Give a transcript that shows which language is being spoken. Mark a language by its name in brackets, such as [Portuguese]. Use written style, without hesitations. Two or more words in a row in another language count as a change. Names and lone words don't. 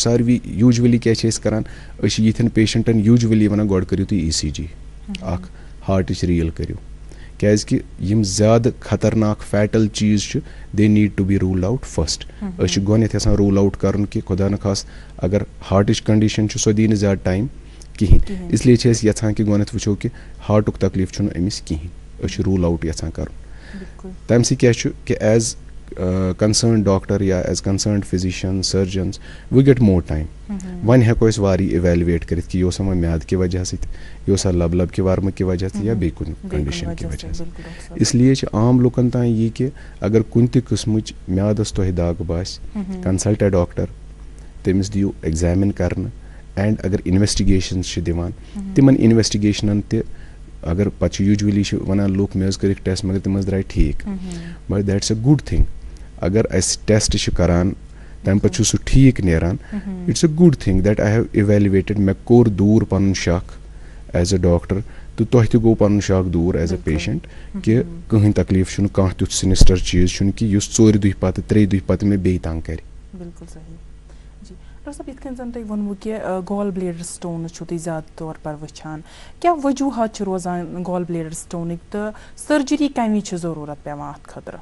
[Kashmiri] ساروی یوٗجؤلی کیٛاہ چھِ أسۍ کران, أسۍ چھِ یِتھٮ۪ن پیشنٹن یوٗجؤلی ونان گۄڈٕ کٔرِو تُہۍ ECG, اکھ ہارٹٕچ ریٖل کٔرِو, کیٛازِ کہِ یِم زیادٕ خطرناک فیٹل چیٖز چھِ [English] they need to be ruled out first. [Kashmiri] أسۍ چھِ گۄڈنٮ۪تھ یژھان [English] rule out [Kashmiri] کرُن کہِ خۄدا نخواست اگر ہارٹٕچ کنڈِشن چھِ سۄ دی نہٕ زیادٕ ٹایم کِہینۍ, اس لیے چھِ أسۍ یژھان کہِ گۄڈنٮ۪تھ وٕچھو کہِ ہارٹُک تکلیٖف چھُنہٕ أمِس کِہینۍ, أسۍ چھِ [English] rule out [Kashmiri] یژھان کرُن. تمہِ سۭتۍ کیٛاہ چھُ کہِ [English] as concerned doctor [Kashmiri] یا [English] as concerned physician surgeons we get more time. [Kashmiri] وۄنۍ ہٮ۪کو أسۍ وارٕ اِویلویٹ کٔرِتھ کہِ یہِ اوسا وۄنۍ میادٕ کہِ وجہ سۭتۍ, یہِ اوسا لب کہِ ورمہٕ کہِ وجہ سۭتۍ, یا بیٚیہِ کُنہِ کنڈِشن کہِ وجہ سۭتۍ. اس لیے چھِ عام لُکن تام یہِ کہِ اگر کُنہِ تہِ قٕسمٕچ میادس تۄہہِ دگ باسہِ, [English] consult a doctor, [Kashmiri] تٔمِس دِیِو ایگزامِن کرنہٕ. اینڈ اگر اِنویسٹِگیشنز چھِ دِوان, تِمن اِنویسٹِگیشنن تہِ اگر پتہٕ چھِ یوٗجؤلی چھِ ونان لُکھ مےٚ حظ کٔرِکھ ٹیسٹ مگر تِم حظ درٛاے ٹھیٖک, [English] but that's a good thing. [Kashmiri] اگر اَسہِ ٹیسٹ چھِ کران تمہِ پتہٕ چھُ سُہ ٹھیٖک نیران, [English] it's a good thing that I have evaluated. [Kashmiri] مےٚ کوٚر دوٗر پنُن شک [English] as a doctor, [Kashmiri] تہٕ تۄہہِ تہِ گوٚو پنُن شک دوٗر [English] as a patient [Kashmiri] کہِ کٕہٕنۍ تکلیٖف چھُنہٕ, کانٛہہ تیُتھ سِنِسٹر چیٖز چھُنہٕ کہِ یُس 4 دۄہہِ پتہٕ 3 دۄہہِ پتہٕ مےٚ بیٚیہِ تنٛگ کرِ. بالکل صحیح. جی ڈاکٹر صٲب, یِتھ کٔنۍ زن تۄہہِ ووٚنوُ کہِ [English] gall bladder stones [Kashmiri] چھُو تُہۍ زیادٕ طور پر وٕچھان, کیٛاہ وجوٗہات چھِ روزان [English] gall bladder [Kashmiri] سٹونٕکۍ تہٕ سرجری کمہِ وِزِ چھِ ضروٗرت پیٚوان اتھ خٲطرٕ؟